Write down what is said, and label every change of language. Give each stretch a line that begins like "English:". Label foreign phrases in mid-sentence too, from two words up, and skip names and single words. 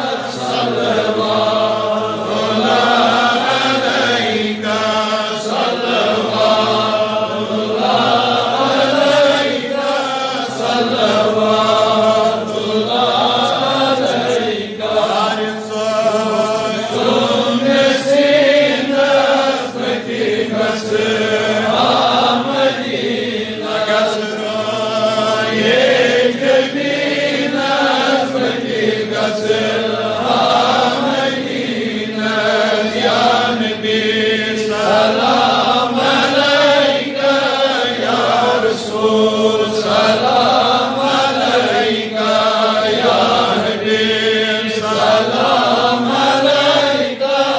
Arabic: صلوات اللہ علیکہ صلوات اللہ علیکہ صلوات اللہ علیکہ
Kashmiri: تم سینس پتی گس آمدینہ گس رائے جبینس پتی گس آمدینہ
Arabic: یا نبی سلام علیکہ یا رسول سلام علیکہ یا حبیب سلام علیکہ